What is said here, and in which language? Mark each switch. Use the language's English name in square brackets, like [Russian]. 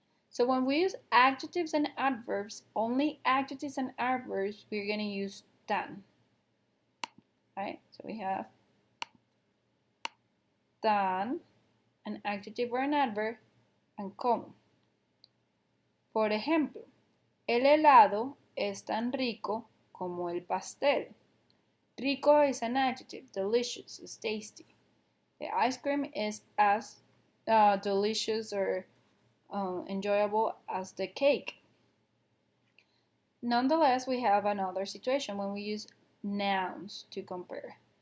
[English] So when we use adjectives and adverbs, only adjectives and adverbs, we're going to use tan. Right? So we have tan, an adjective or an adverb, and como. [Spanish] Por ejemplo, el helado es tan rico como el pastel. [English] Rico is an adjective, delicious, is tasty. The ice cream is as delicious or enjoyable as the cake. Nonetheless, we have another situation when we use nouns to compare.